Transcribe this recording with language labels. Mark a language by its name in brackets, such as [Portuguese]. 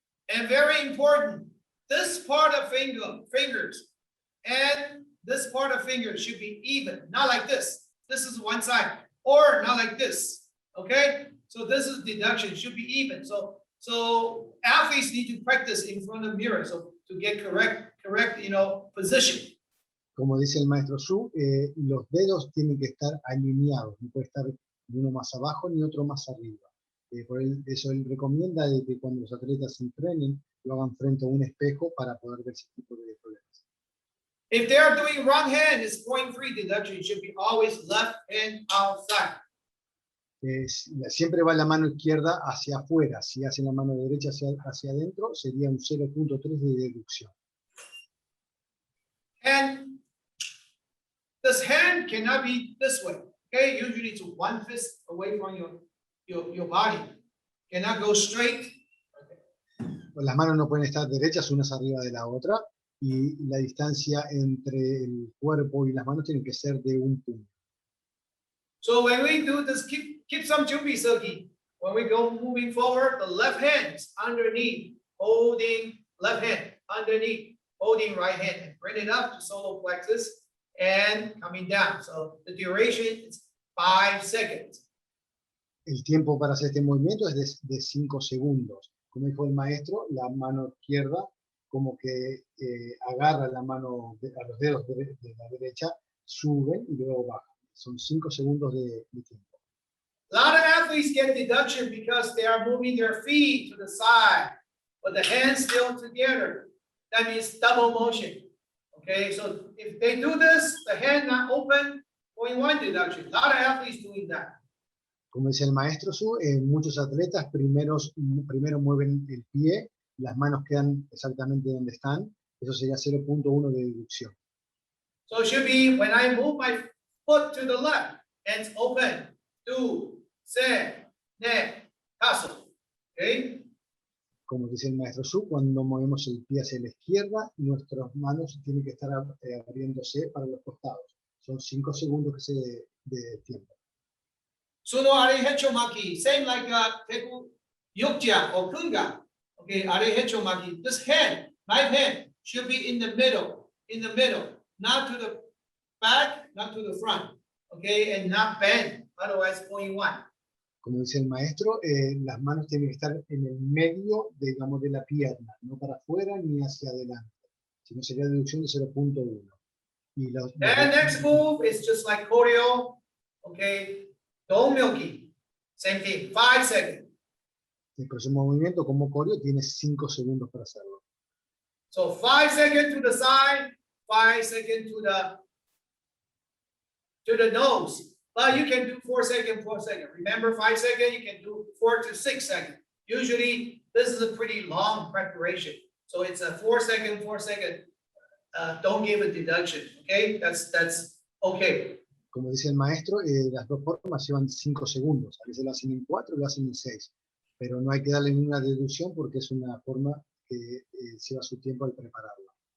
[English] And very important, this part of fingers and this part of fingers should be even, not like this. This is one side, or not like this, okay? So this is deduction, should be even. So athletes need to practice in front of mirror, so to get correct, position. [Spanish] Como dice el maestro Su, los dedos tienen que estar alineados, no puede estar uno más abajo ni otro más arriba. Por eso él recomienda de que cuando los atletas se entrenen, lo hagan frente a un espejo para poder ver ese tipo de problemas. [English] If they are doing wrong hand, it's 0.3 deduction, it should be always left hand outside. [Spanish] Siempre va la mano izquierda hacia afuera. Si hacen la mano derecha hacia adentro, sería un 0.3 de deducción. [English] And this hand cannot be this way, okay? Usually it's one fist away from your body. Cannot go straight. [Spanish] Las manos no pueden estar derechas unas arriba de la otra y la distancia entre el cuerpo y las manos tiene que ser de un puño. [English] So when we do this, keep some [Korean] 준비 서기. [English] When we go moving forward, the left hand is underneath, holding left hand, underneath, holding right hand, and bring it up to solar plexus and coming down. So the duration is 5 seconds. [Spanish] El tiempo para hacer este movimiento es de 5 segundos. Como dijo el maestro, la mano izquierda como que agarra la mano a los dedos de la derecha, suben y luego bajan. Son 5 segundos de tiempo. [English] A lot of athletes get deduction because they are moving their feet to the side, but the hands still together. That means double motion. Okay, so if they do this, the hand not open, 0.1 deduction. A lot of athletes doing that. [Spanish] Como dice el maestro Su, muchos atletas primero mueven el pie, las manos quedan exactamente donde están, eso sería 0.1 de deducción. [English] So it should be when I move my foot to the left, hands open, 2, 3, 4. Okay? [Spanish] Como dice el maestro Su, cuando movemos el pie hacia la izquierda, nuestras manos tienen que estar abriéndose para los costados. Son 5 segundos de tiempo. [English] Suno are hechomaki, same like teku yukja or kunga. Okay, are hechomaki. This hand, right hand, should be in the middle, not to the back, not to the front. Okay, and not bend, otherwise 0.1. [Spanish] Como dice el maestro, las manos tienen que estar en el medio, digamos, de la pierna, no para afuera ni hacia adelante. Si no sería deducción de 0.1. Y [English] And next move is just like choreo, okay? Don't milky. Same thing, 5 seconds. [Spanish] el próximo movimiento, como coreo, tiene 5 segundos para hacerlo. [English] So 5 seconds to the side, 5 seconds to the nose. But you can do 4 seconds, 4 seconds. Remember, 5 seconds, you can do 4 to 6 seconds. Usually, this is a pretty long preparation. So it's a 4 second, 4 second. Don't give a deduction, okay? That's okay. [Spanish] Como dice el maestro, las dos formas llevan 5 segundos. A veces lo hacen en 4, lo hacen en 6. Pero no hay que darle ninguna deducción porque es una forma que lleva su tiempo al prepararla.